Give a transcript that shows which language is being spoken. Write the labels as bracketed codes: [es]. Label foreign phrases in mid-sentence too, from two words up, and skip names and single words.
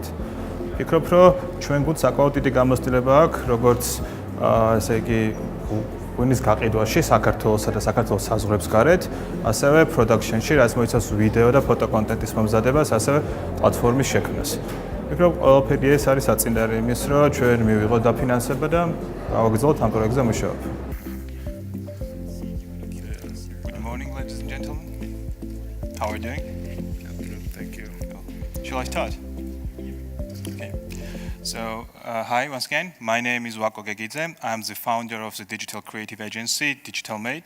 [ka] ვფიქრობ, რომ ჩვენ გვაქვს საკმაოდ დიდი გამოცდილება აქვს, როგორც ესე იგი ღვინის გაყიდვაში საქართველოსა და საქართველოს საზღვრებს გარეთ, ასევე პროდაქშენში, რაც მოიცავს ვიდეო და ფოტო კონტენტის მომზადებას, ასევე პლატფორმის შექმნას. ვფიქრობ, ყველაფერი ეს არის საწინდარი იმის, რომ ჩვენ მივიღოთ დაფინანსება და გავაგრძელოთ ამ პროექტზე მუშაობა. [en] Good morning, ladies and gentlemen. How are you doing? Good, thank you. Shall I start? Okay. So, hi once again. My name is Wako Gegidze. I'm the founder of the digital creative agency, Digital Mate.